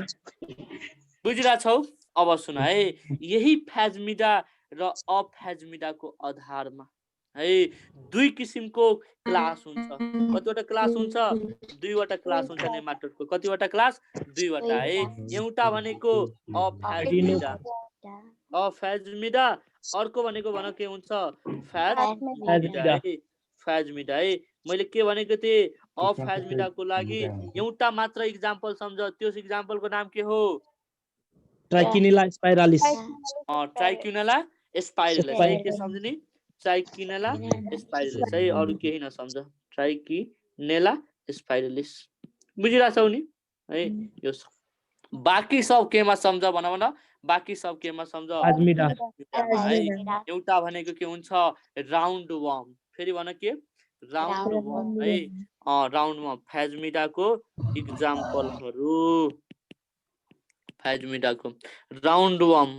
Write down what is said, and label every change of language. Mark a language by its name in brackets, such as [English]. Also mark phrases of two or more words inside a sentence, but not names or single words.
[Nepali] बुझिरा छौ अब सुन है यही फ्याजमिडा र अफ्याजमिडाको आधारमा है दुई किसिमको क्लास हुन्छ कतिवटा क्लास हुन्छ दुईवटा क्लास हुन्छ नेमाटोडको कतिवटा क्लास दुईवटा है एउटा भनेको अफ्याजमिडा अर्को भनेको भन के हुन्छ फ्याजमिडा है मैले के भनेको थिए अफ्याजमिडाको लागि एउटा मात्र एक्जाम्पल सम्झ त्यो एक्जाम्पलको नाम के हो Trichinella spiralis. ट्राइक्युनेला स्पाइरलिस है के सम्झने ट्राइक्युनेला स्पाइरलिस है अरु केही नसम्झ ट्राइक्युनेला स्पाइरलिस बुझिरा छौ नि है यो बाकी सब केमा सम्झ भन बाकी सब केमा सम्झ एउटा भनेको के हुन्छ [English] round worm [Nepali] फेरि भन के [English] round worm [Nepali] है [English] round worm [Nepali] फ्याजमिडाको एक्जाम्पलहरु फ्याजमिडाको [English] round worm